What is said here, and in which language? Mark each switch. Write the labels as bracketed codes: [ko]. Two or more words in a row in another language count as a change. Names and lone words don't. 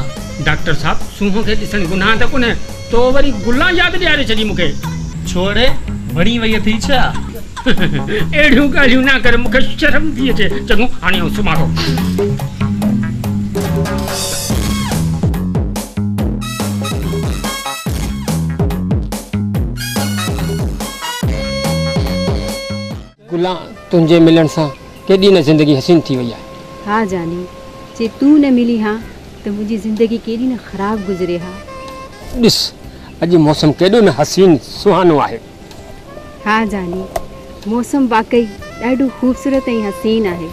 [sd] डॉक्टर साहब सूहो के दिसन गुनाह त कोने तो वरी गुला याद ॾियारे छॾी मूंखे छोड़े बणी वई थी छा एड़ियूं ॻाल्हियूं ना कर मूंखे शर्म थी अचे चङो हाणे सुमारो गुला तुंहिंजे मिलण सां केॾी न ज़िंदगी हसीन थी वई आहे हाँ जानी जे तू न मिली हाँ तो मुझी जिंदगी केॾी न ख़राब गुज़रे हा ॾिस अॼु मौसम केॾो न हसीन सुहानो आहे हाँ जानी मौसम वाकई ॾाढो ख़ूबसूरत ऐं हसीन आहे